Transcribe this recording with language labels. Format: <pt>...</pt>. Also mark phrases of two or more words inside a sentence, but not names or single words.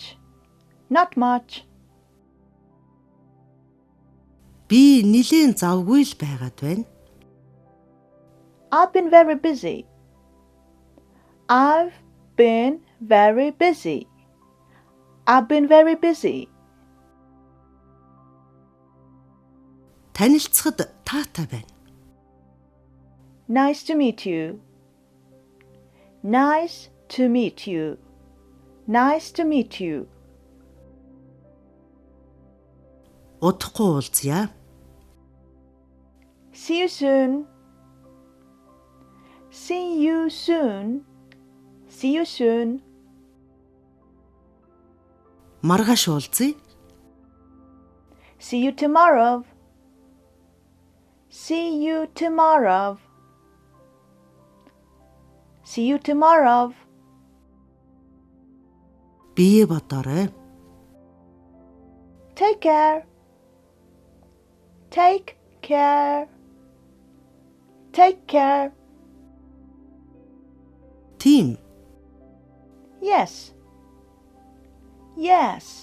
<en>Not much.</en> <mn>Би нилийн завгүй л байгаад байна.</mn> <en>I've been very busy. I've been very busy. I've been very busy.</en> <mn>Танилцахад таатай байна.</mn> <en>Nice to meet you. Nice to meet you. Nice to meet you.</en> <mn>Удахгүй уулзъя.</mn> <en>See you soon. See you soon. See you soon.</en> <mn>Маргааш уулзъя.</mn> <en>See you tomorrow. See you tomorrow. See you tomorrow.</en> <mn>Бие бодоорой.</mn> <en>Take care. Take care. Take care.</en> <mn>Тийм.</mn> <en>Yes. Yes.</en>